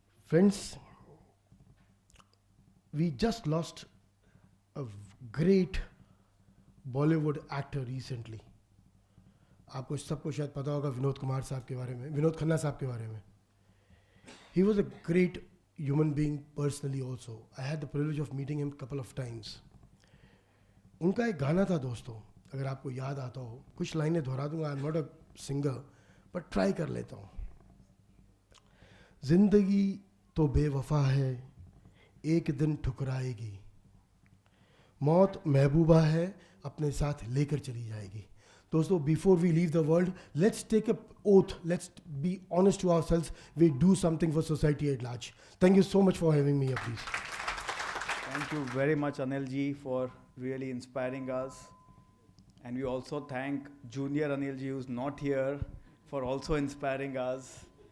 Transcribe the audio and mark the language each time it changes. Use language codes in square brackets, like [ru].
[en] Friends, we just lost a great Bollywood actor recently. [hi] आपको सबको शायद पता होगा विनोद कुमार साहब के बारे में, विनोद खन्ना साहब के बारे में। [en] He was a great human being personally also. I had the privilege of meeting him couple of times. [hi] उनका एक गाना था दोस्तों, अगर आपको याद आता हो, कुछ लाइनें दोहरा दूंगा। [en] I am not a singer [hi] but try कर लेता हूँ। जिंदगी तो बेवफा है, एक दिन ठुकराएगी, मौत महबूबा है, अपने साथ लेकर चली जाएगी। [en] दोस्तों, before we leave the world, let's take a oath, let's be honest to ourselves, we do something for society at large. Thank you so much for having me here, please. Thank you very much, Anil ji, for really inspiring us. And we also thank Junior Anil ji, who's not here, for also inspiring us.